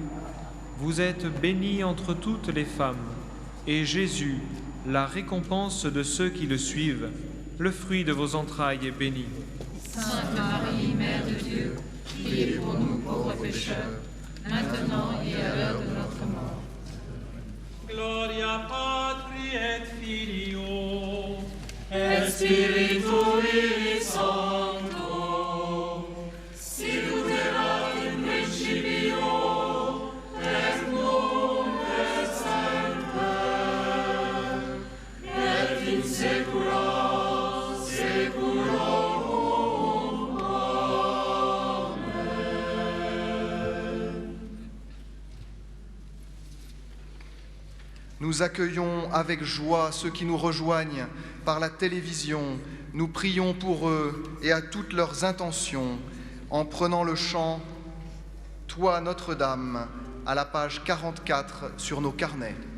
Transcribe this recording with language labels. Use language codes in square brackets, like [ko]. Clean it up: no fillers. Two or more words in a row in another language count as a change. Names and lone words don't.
[fr] Vous êtes bénie entre toutes les femmes, et Jésus, la récompense de ceux qui le suivent, le fruit de vos entrailles est béni. Sainte Marie, Mère de Dieu, priez pour nous pauvres pécheurs, maintenant et à l'heure de notre mort. [la] Gloria Patri et Filio et Spiritui Sancto, sicut erat in principio, et nunc et semper, et in saecula saeculorum. Amen. [fr] Nous accueillons avec joie ceux qui nous rejoignent par la télévision. Nous prions pour eux et à toutes leurs intentions en prenant le chant « Toi Notre-Dame » à la page 44 sur nos carnets.